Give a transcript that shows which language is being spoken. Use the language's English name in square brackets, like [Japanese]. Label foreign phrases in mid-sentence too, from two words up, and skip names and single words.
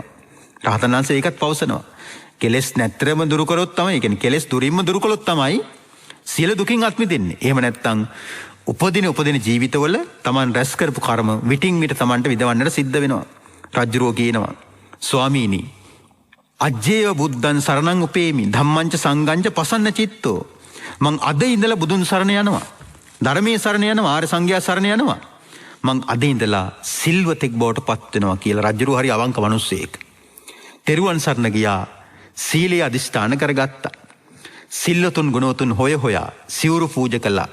[Sinhala] රහතන් වහන්සේ ඒකත් පවසනවා. කෙලෙස් නැත්තරම දුරු කරොත් තමයි, ඒ කියන්නේ කෙලෙස් දුරින්ම දුරු කළොත් තමයි සියලු දුකින් අත් මිදෙන්නේ. එහෙම නැත්නම් උපදින ජීවිතවල Taman රැස් කරපු කර්ම විටින් විට Tamanට විඳවන්නට සිද්ධ වෙනවා. රජ්ජුරුවෝ කියනවා ස්වාමීනි [Pali] අජ්ජේව බුද්ධං සරණං උපේමි ධම්මංච සංඝංච පසන්න චිත්තෝ. [Sinhala] මං අද ඉඳලා බුදුන් සරණ යනවා. ධර්මයේ සරණ යනවා. ආර්ය සංඝයා සරණ යනවා. මං අද ඉඳලා සිල්වතෙක් බවට පත් වෙනවා කියලා රජුරු හරි අවංක මිනිස්සෙක්. තෙරුවන් සරණ ගියා. සීලය අදිෂ්ඨාන කරගත්තා. සිල්වතුන් ගුණවතුන් හොයා සිවුරු පූජා කළා.